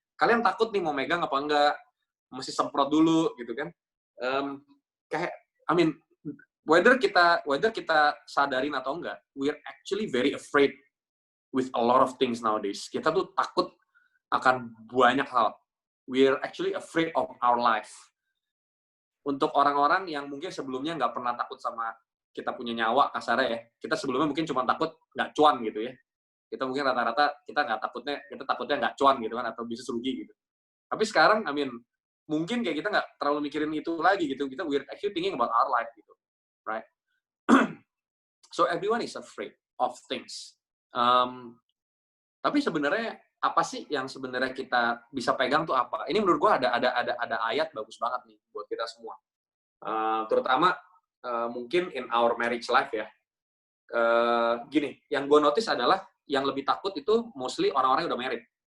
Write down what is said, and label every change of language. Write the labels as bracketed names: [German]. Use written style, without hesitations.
[Indonesian] Kalian takut nih mau megang apa enggak? Mesti semprot dulu, gitu kan? [English] Kayak, I mean, whether [Indonesian] kita sadarin atau enggak, [English] we're actually very afraid with a lot of things nowadays. [Indonesian] Kita tuh takut akan banyak hal. [English] We're actually afraid of our life. [Indonesian] Untuk orang-orang yang mungkin sebelumnya nggak pernah takut sama kita punya nyawa, kasarnya ya. Kita sebelumnya mungkin cuma takut nggak cuan gitu ya. Kita mungkin rata-rata kita takutnya nggak cuan gitu kan, atau bisnis rugi gitu. Tapi sekarang, I mean, mungkin kayak kita nggak terlalu mikirin itu lagi gitu. [English] We're actually thinking about our life gitu, right? So everyone is afraid of things. [Indonesian] Tapi sebenarnya apa sih yang sebenarnya kita bisa pegang tuh apa? Ini menurut gua ada ayat bagus banget nih buat kita semua. Terutama mungkin [English] in our marriage life [Indonesian] ya. Gini, yang gue notice adalah yang lebih takut itu mostly orang-orang yang udah married.